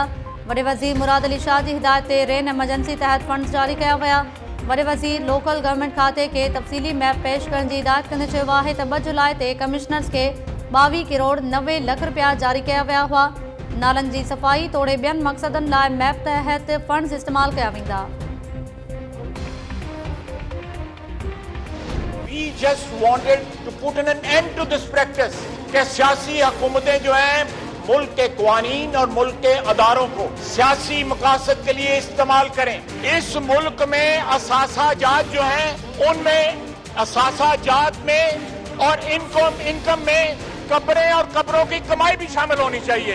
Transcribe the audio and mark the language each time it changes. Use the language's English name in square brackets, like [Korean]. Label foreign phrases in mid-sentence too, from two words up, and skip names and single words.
[Sindhi] वॾे वज़ीर मुराद अली शाह जी हिदायत ते रेन एमरजेंसी तहत फंड्स जारी कया विया। वॾे वज़ीर लोकल गवर्नमेंट खाते खे तफ़सीली मैप पेश करण जी हिदायत कंदे चयो आहे त 2 जुलाई ते कमिश्नर्स खे 22 करोड़ 90 लख रुपया जारी कया विया हुआ। नालनि जी सफ़ाई तोड़े ॿियनि मक़सदनि लाइ मैप तहत फंड्स इस्तेमाल कया वेंदा। [English] We just wanted to put an end to this practice [Urdu] کہ سیاسی حکومتیں جو ہیں ملک کے قوانین اور ملک کے اداروں کو سیاسی مقاصد کے لیے استعمال کریں. اس ملک میں اثاثہ جات جو ہیں ان میں اثاثہ جات میں اور انکم میں قبریں اور قبروں کی کمائی بھی شامل ہونی چاہیے.